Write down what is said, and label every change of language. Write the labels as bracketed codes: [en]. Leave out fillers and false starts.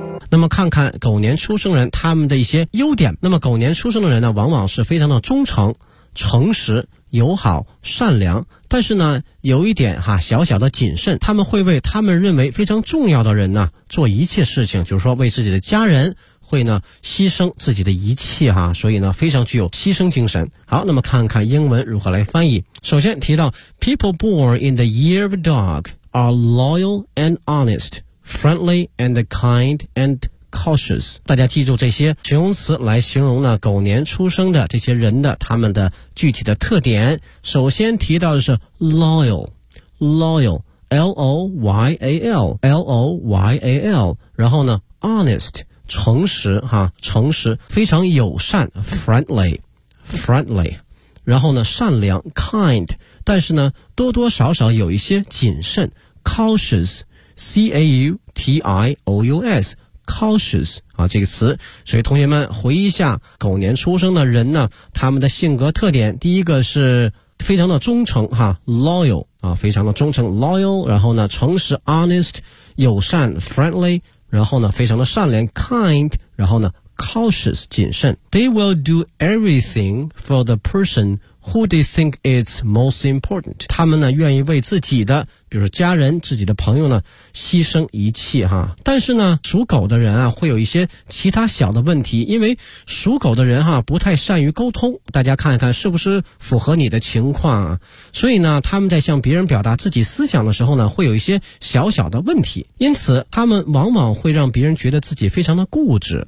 [zh] 那么看看狗年出生人他们的一些优点。那么狗年出生的人呢，往往是非常的忠诚、诚实、友好、善良，但是呢有一点哈，小小的谨慎，他们会为他们认为非常重要的人呢做一切事情，就是说为自己的家人会呢牺牲自己的一切哈，所以呢非常具有牺牲精神。好，那么看看英文如何来翻译。首先提到 [en] People born in the year of a dog are loyal and honest, friendly and kind and cautious. [zh] 大家记住这些形容词来形容呢狗年出生的这些人的他们的具体的特点。首先提到的是 loyal, L-O-Y-A-L, 然后呢 honest,诚实哈，诚实，非常友善 friendly, 然后呢善良 kind, 但是呢多多少少有一些谨慎 cautious, 啊，这个词。所以同学们回忆一下狗年出生的人呢，他们的性格特点，第一个是非常的忠诚哈 loyal, 啊，非常的忠诚 loyal, 然后呢诚实 honest, 友善 friendly,然后呢非常的善良 kind, 然后呢 cautious, 谨慎。 [en] They will do everything for the person who they think is most important. [zh] 他们呢愿意为自己的比如说家人自己的朋友呢牺牲一切哈。但是呢属狗的人啊会有一些其他小的问题，因为属狗的人哈不太善于沟通，大家看一看是不是符合你的情况啊。所以呢他们在向别人表达自己思想的时候呢会有一些小小的问题，因此他们往往会让别人觉得自己非常的固执。